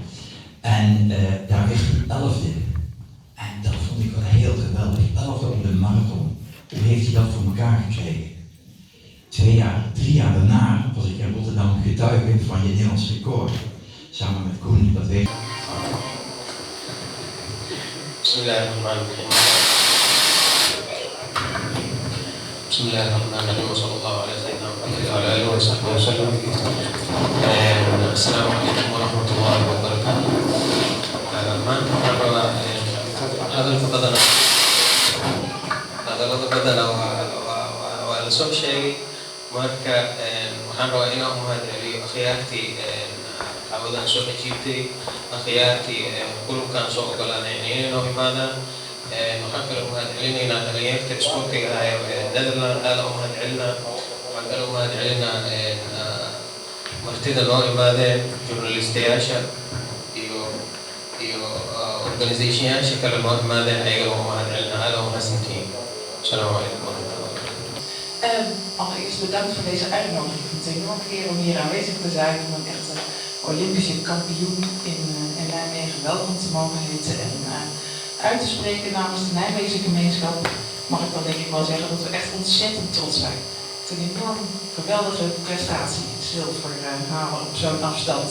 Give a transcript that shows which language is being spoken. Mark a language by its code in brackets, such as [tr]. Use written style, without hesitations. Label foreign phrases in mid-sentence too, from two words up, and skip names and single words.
[nl] En daar werd hij 11e. En dat vond ik wel heel geweldig. 11e op de marathon. Hoe heeft hij dat voor elkaar gekregen? 3 jaar daarna was ik in Rotterdam getuige van je Nederlands record. Samen met Koen, dat weet ik. [ar] بسم الله الرحمن الرحيم. بسم الله الرحمن الرحيم. صلى الله عليه وسلم. السلام عليكم ورحمة الله وبركاته. [so] hadalada badana waa la soo sheegay marka waxaan rabaa inaan u mahadceliyo akhyaartii dacwadan soo ajiibtay akhyaartii kulubkaan soo ogolaaday inay noo imaadaan waxaan kale u mahadcelinaynaa dhalinyarta isboortiga ah ee Netherland aada u mahadcelinaa waxaan kale u mahadcelinaa martida noo imaadeen journalistayaasha iyo organizationyaasha kale noo imaadeen ayaga u mahadcelinaa aada u mahadsantihiin. [ar] السلام عليكم ورحمة الله. [nl] Allereerst bedankt voor deze uitnodiging. Ik vind het een enorme eer om hier aanwezig te zijn, om een echte Olympische kampioen in Nijmegen welkom te mogen heten en uit te spreken namens de Nijmeegse gemeenschap. Mag ik dan denk ik wel zeggen dat we echt ontzettend trots zijn. Het is een enorm geweldige prestatie, zilver halen op zo'n afstand.